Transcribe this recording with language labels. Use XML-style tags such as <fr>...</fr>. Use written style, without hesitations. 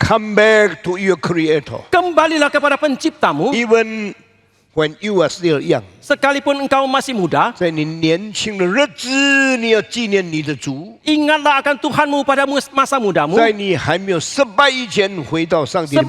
<en>Come back to your Creator.</en> <id>Kembalilah kepada penciptamu.</id> <en>Even when you are still young.</en> <id>Sekalipun engkau masih muda,</id> <zh>在你年轻的日子，你要纪念你的主。</zh> <id>ingatlah akan Tuhanmu pada masa mudamu.</id> <zh>在你还没有失败以前，回到上帝的面</zh>